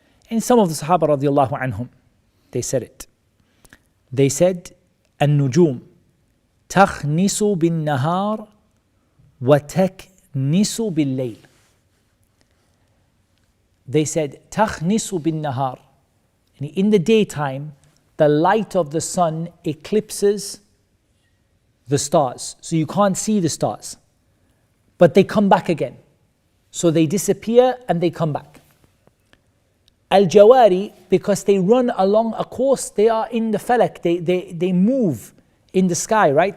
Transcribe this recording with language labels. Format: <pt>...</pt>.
<en>In some of the Sahaba radiallahu anhum, they said it. They said,</en> <ar>النجوم تخنس بالنهار وتكنس بالليل.</ar> <en>They said,</en> <ar>تخنس بالنهار.</ar> <en>In the daytime, the light of the sun eclipses the stars. So you can't see the stars. But they come back again. So they disappear and they come back. Al-Jawari, because they run along a course, they are in the falak, they move in the sky, right?</en>